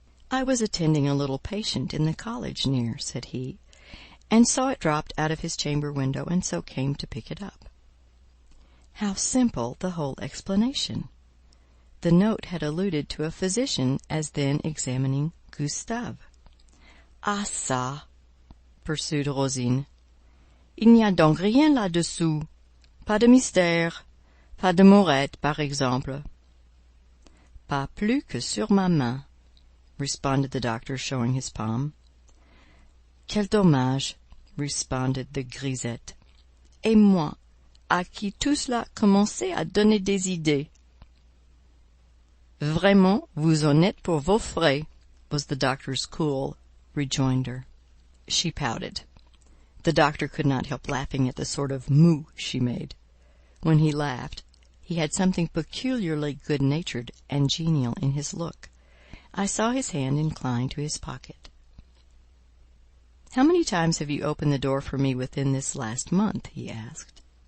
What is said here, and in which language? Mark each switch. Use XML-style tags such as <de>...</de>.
<en>"I was attending a little patient in the college near," said he, "and saw it dropped out of his chamber window, and so came to pick it up." How simple the whole explanation! The note had alluded to a physician as then examining Gustave.</en> <fr>"Ah ça!"</fr> <en>pursued Rosine.</en> <fr>"Il n'y a donc rien là-dessous. Pas de mystère. Pas de mourette, par exemple." "Pas plus que sur ma main."</fr> <en>responded the doctor, showing his palm.</en> <fr>Quel dommage,</fr> <en>responded the grisette.</en> <fr>Et moi, à qui tout cela commençait à donner des idées. Vraiment, vous en êtes pour vos frais,</fr> <en>was the doctor's cool rejoinder. She pouted. The doctor could not help laughing at the sort of moue she made. When he laughed, he had something peculiarly good-natured and genial in his look. I saw his hand incline to his pocket. "How many times have you opened the door for me within this last month?" he asked.</en>